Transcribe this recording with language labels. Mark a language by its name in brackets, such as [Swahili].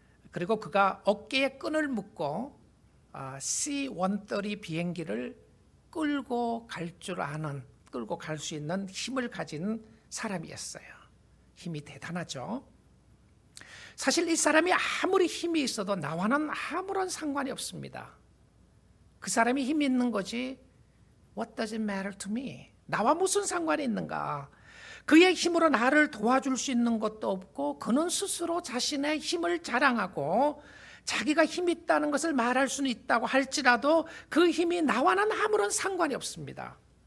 [Korean] 그리고 그가 어깨에 끈을 묶고 C-130 비행기를 끌고 갈 수 있는 힘을 가진 사람이었어요. 힘이 대단하죠. 사실 이 사람이 아무리 힘이 있어도 나와는 아무런 상관이 없습니다. 그 사람이 힘이 있는 거지 [English] What does it matter to me? [Korean] 나와 무슨 상관이 있는가? 그의 힘으로 나를 도와줄 수 있는 것도 없고 그는 스스로 자신의 힘을 자랑하고 자기가 힘이 있다는 것을 말할 수는 있다고 할지라도 그 힘이 나와는 아무런 상관이 없습니다.